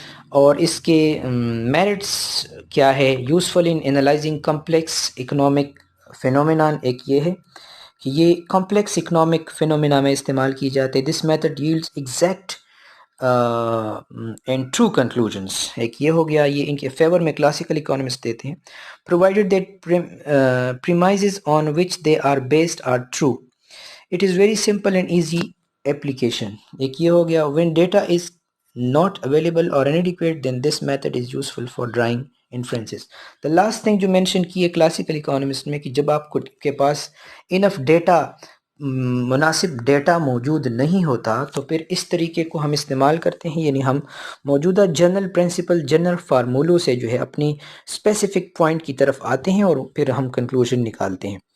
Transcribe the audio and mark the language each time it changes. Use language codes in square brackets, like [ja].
[ur] اور اس کے میرٹس کیا ہے؟ [en] Useful in analysing complex economic phenomenon. [ur] ایک یہ ہے کہ یہ کمپلیکس اکنامک فینومینا میں استعمال کی جاتے ہیں. [en] This method yields exact and true conclusions. [ur] ایک یہ ہو گیا، یہ ان کے فیور میں کلاسیکل اکانومسٹ دیتے ہیں. [en] Provided that premises on which they are based are true, it is very simple and easy application. [ur] ایک یہ ہو گیا، [en] When data is not available or inadequate then this method is useful for drawing inferences. The last thing [ur] جو mention کی ہے classical economist میں کہ جب آپ کے پاس انف ڈیٹا، مناسب ڈیٹا موجود نہیں ہوتا تو پھر اس طریقے کو ہم استعمال کرتے ہیں، یعنی ہم موجودہ جنرل پرنسپل، جنرل فارمولوں سے جو ہے اپنی اسپیسیفک پوائنٹ کی طرف آتے ہیں اور پھر ہم کنکلوژن نکالتے ہیں.